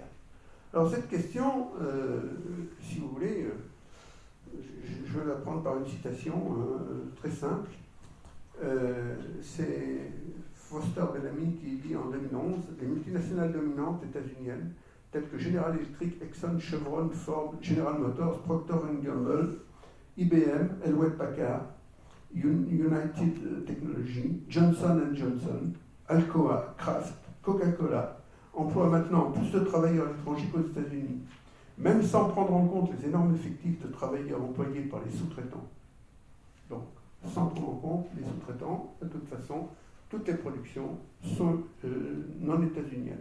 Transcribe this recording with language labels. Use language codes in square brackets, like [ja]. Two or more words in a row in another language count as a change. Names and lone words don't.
[fr] Alors, cette question, si vous voulez, je vais la prendre par une citation très simple. C'est Foster Bellamy qui dit en 2011 « Les multinationales dominantes états-uniennes, telles que General Electric, Exxon, Chevron, Ford, General Motors, Procter & Gamble, IBM, Hewlett-Packard, United Technologies, Johnson & Johnson, Alcoa, Kraft, Coca-Cola emploient maintenant plus de travailleurs étrangers qu'aux États-Unis, même sans prendre en compte les énormes effectifs de travailleurs employés par les sous-traitants. Donc, sans prendre en compte les sous-traitants, de toute façon, toutes les productions sont non états-uniennes.